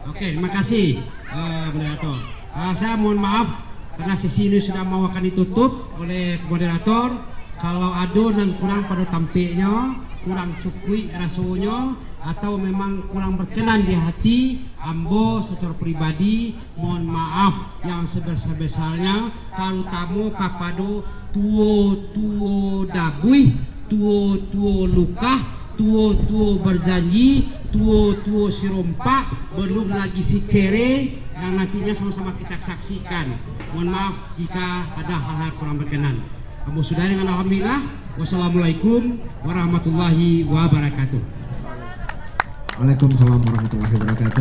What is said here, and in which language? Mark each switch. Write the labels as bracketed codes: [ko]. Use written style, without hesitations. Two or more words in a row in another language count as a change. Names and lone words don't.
[id] Oke, terima kasih moderator. Saya mohon maaf karena sesi ini sudah mau akan ditutup oleh moderator. Kalau ada dan kurang pada tampilnya, kurang cukui rasanya, atau memang kurang berkenan di hati, ambo secara pribadi mohon maaf yang sebesar-besarnya, terutama kepada tuo dabui, tuo luka, tuo berjanji, tuo sirompak, belum lagi si kere yang nantinya sama-sama kita saksikan. Mohon maaf jika ada hal-hal kurang berkenan. Kamu sudah dengan alhamdulillah. [ar] والسلام عليكم ورحمة الله وبركاته. وعليكم السلام ورحمة الله وبركاته.